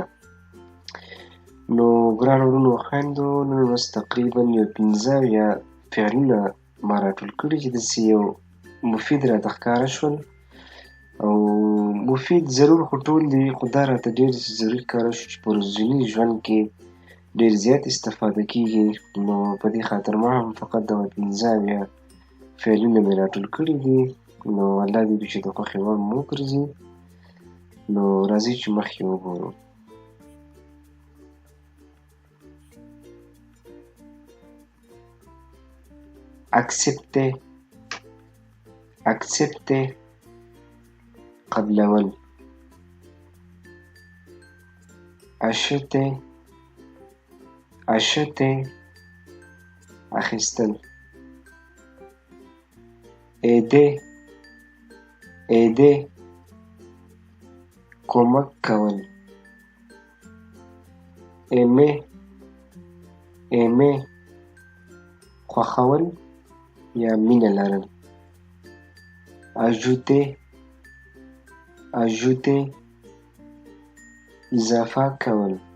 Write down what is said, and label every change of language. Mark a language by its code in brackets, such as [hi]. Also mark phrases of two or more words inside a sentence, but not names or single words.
[ps] نو ګرانو وروڼو او خویندو، نن ورځ تقریبا یو 15 فعلونه ما راټول کړي چې داسې یو مفید راته ښکاره شول، او مفید ضرور خو ټول دي، خو دا راته ډېر ضروري ښکاره شو چې په ورځني ژوند کې ډېر زیات استفاده کېږي. نو په دې خاطر ما هم فقط دغه 15 فعلونه مې راټول کړي دي. نو الله دې وکړي چې د خوښې وړ مو وګرځي. نو راځئ چې مخکې وګورو. accepter قبلول. acheter اخیستل. aider کمک کول. aimer خوښول یا مینه لرل. ajouter اضافه کول.